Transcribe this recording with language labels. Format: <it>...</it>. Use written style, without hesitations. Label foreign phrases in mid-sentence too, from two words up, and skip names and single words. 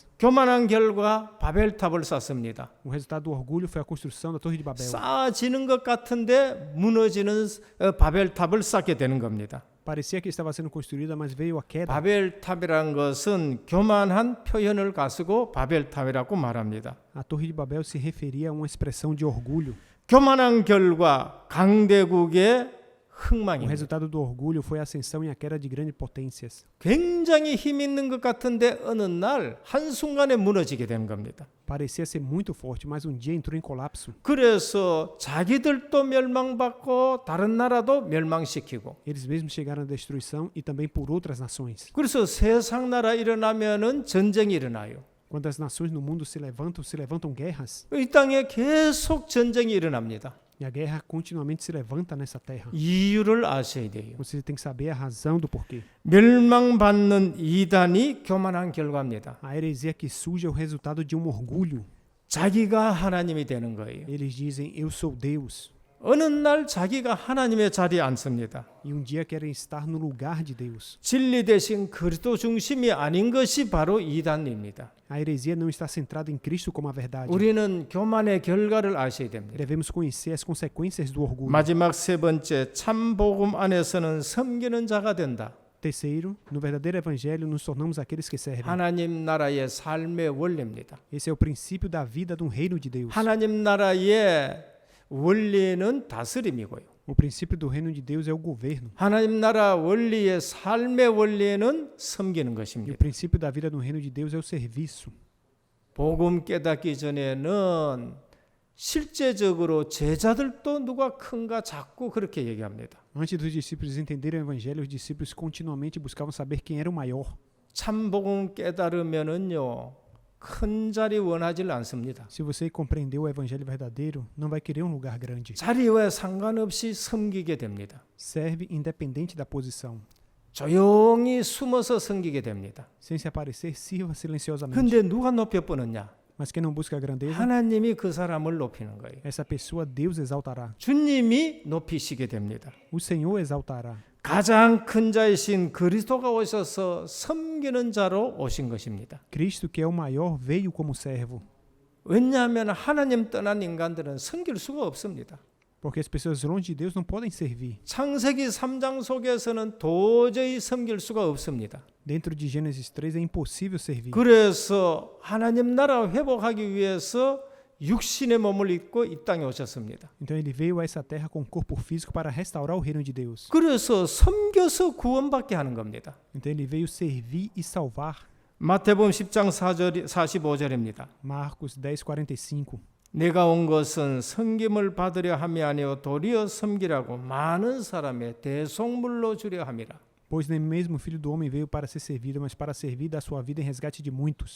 <ko>교만한 결과 바벨탑을 쌓습니다.</ko> <pt>O resultado do orgulho foi a construção da Torre de Babel.</pt> <ko>쌓아지는 것 같은데 무너지는 바벨탑을 쌓게 되는 겁니다.</ko> <pt>Parecia que estava sendo construída, mas veio a queda.</pt> <ko>바벨탑이란 것은 교만한 표현을 가지고 바벨탑이라고 말합니다.</ko> <pt>A Torre de Babel se referia a uma expressão de orgulho.</pt> <ko>교만한 결과 강대국의</ko> <pt>O</pt> <ko>흥망입니다.</ko> <pt>resultado do orgulho foi a ascensão e a queda de grandes potências.</pt> <ko>굉장히 힘 있는 것 같은데 어느 날 한순간에 무너지게 되는 겁니다.</ko> <pt>Parecia ser muito forte, mas um dia entrou em colapso.</pt> <ko>그래서 자기들도 멸망받고 다른 나라도 멸망시키고</ko> <pt>Eles mesmos chegaram à destruição e também por outras nações.</pt> <ko>그래서 세상 나라 일어나면은 전쟁이 일어나요.</ko> <pt>Quando as nações no mundo se levantam guerras.</pt> <ko>이 땅에 계속 전쟁이 일어납니다.</ko> <pt>E a guerra continuamente se levanta nessa terra.</pt> <ko>이유를 아셔야 돼요.</ko> <pt>Você tem que saber a razão do porquê.</pt> <ko>멸망받는 이단이 교만한 결과입니다.</ko> <pt>A heresia que surge é o resultado de um orgulho.</pt> <ko>자기가 하나님이 되는 거예요.</ko> <pt>Eles dizem: eu sou Deus.</pt> <ko>어느 날 자기가 하나님의 자리에 앉습니다.</ko> <pt>E um dia querem estar no lugar de Deus.</pt> <ko>진리 대신 그리스도 중심이 아닌 것이 바로 이단입니다.</ko> <pt>A heresia não está centrada em Cristo como a verdade.</pt> <ko>우리는 교만의 결과를 아셔야 됩니다.</ko> <pt>Devemos conhecer as consequências do orgulho.</pt> <ko>마지막 세 번째, 참 복음 안에서는 섬기는 자가 된다.</ko> <pt>Terceiro, no verdadeiro evangelho nos tornamos aqueles que servem.</pt> <ko>하나님 나라의 삶의 원리입니다.</ko> <pt>Esse é o princípio da vida do reino de Deus.</pt> <ko>하나님 나라의 원리는 다스림이고요.</ko> <pt>O princípio do reino de Deus é o governo.</pt> <ko>하나님 나라 원리의 삶의 원리는 섬기는</ko> <pt>E o</pt> <ko>것입니다.</ko> <pt>princípio da vida no reino de Deus é o serviço.</pt> <ko>복음 깨닫기 전에는 실제적으로 제자들도 누가 큰가 자꾸 그렇게 얘기합니다.</ko> <pt>Antes dos discípulos entenderem o evangelho, os discípulos continuamente buscavam saber quem era o maior.</pt> <ko>참 복음 깨달으면은요. 큰 자리 원하지 않습니다.</ko> <pt>Se você compreendeu o evangelho verdadeiro, não vai querer um lugar grande.</pt> <ko>자리와 상관없이 섬기게 됩니다.</ko> <pt>Serve independente da posição.</pt> <ko>조용히 숨어서 섬기게 됩니다.</ko> <pt>Sem se aparecer, sirva silenciosamente.</pt> <ko>근데 누가 높여 뻗느냐?</ko> <pt>Mas quem não busca a grandeza,</pt> <ko>하나님이 그 사람을 높이는 거예요.</ko> <pt>essa pessoa Deus exaltará.</pt> <ko>주님이 높이시게 됩니다.</ko> <pt>O Senhor exaltará.</pt> <ko>가장 큰 자이신 그리스도가 오셔서 섬기는 자로 오신 것입니다.</ko> <pt>Cristo, que é o maior, veio como servo.</pt> <ko>왜냐하면 하나님 떠난 인간들은 섬길 수가 없습니다.</ko> <pt>Porque as pessoas longe de Deus não podem servir.</pt> <ko>창세기 3장 속에서는 도저히 섬길 수가 없습니다.</ko> <pt>Dentro de Gênesis 3 é impossível servir.</pt> <ko>그래서 하나님 나라 회복하기 위해서 육신의 몸을 입고 이 땅에 오셨습니다.</ko> <pt>Então ele veio a essa terra com um corpo físico para restaurar o reino de Deus.</pt> <ko>그래서 섬겨서 구원받게 하는 겁니다.</ko> <pt>Então ele veio servir e salvar.</pt> <ko>마태복음 10장 45절입니다.</ko> <pt>Marcos 10:45.</pt> <ko>내가 온 것은 섬김을 받으려 함이 아니요 도리어 섬기라고 많은 사람의 대속물로 주려 함이라.</ko> <pt>Pois nem mesmo o Filho do Homem veio para ser servido, mas para servir da sua vida em resgate de muitos.</pt>